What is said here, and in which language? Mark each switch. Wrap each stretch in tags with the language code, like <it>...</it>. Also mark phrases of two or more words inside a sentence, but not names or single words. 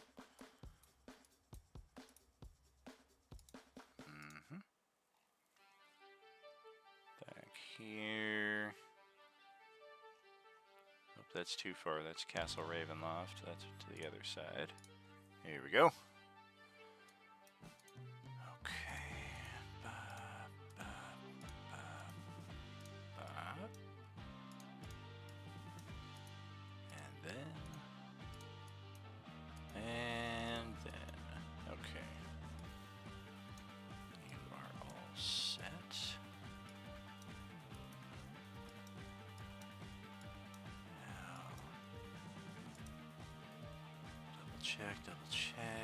<en>Back here. Oh, that's too far. That's Castle Ravenloft. That's to the other side. Here we go. Okay. Ba, ba, ba, ba. And then, okay. You are all set. Now, double check.</en>